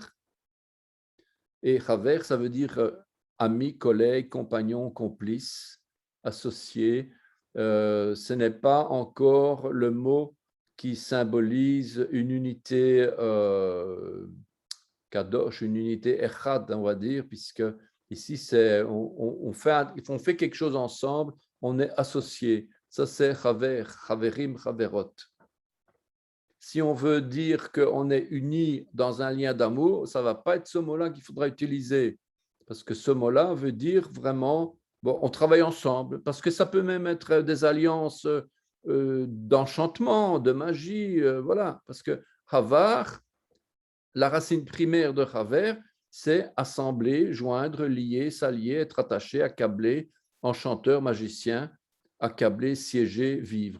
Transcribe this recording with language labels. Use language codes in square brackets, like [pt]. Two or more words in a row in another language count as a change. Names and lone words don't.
[fr] Et chaver, ça veut dire ami, collègue, compagnon, complice, associé, ce n'est pas encore le mot qui symbolise une unité kadosh, une unité echad, on va dire, puisque ici, on fait quelque chose ensemble, on est associé. Ça, c'est [he] חבר, חברים, חברות. [fr] Si on veut dire qu'on est unis dans un lien d'amour, ça ne va pas être ce mot-là qu'il faudra utiliser, parce que ce mot-là veut dire vraiment, bon, on travaille ensemble, parce que ça peut même être des alliances d'enchantement, de magie, voilà, parce que havar, la racine primaire de haver, c'est assembler, joindre, lier, s'allier, être attaché, accabler, enchanteur, magicien, accabler, siéger, vivre.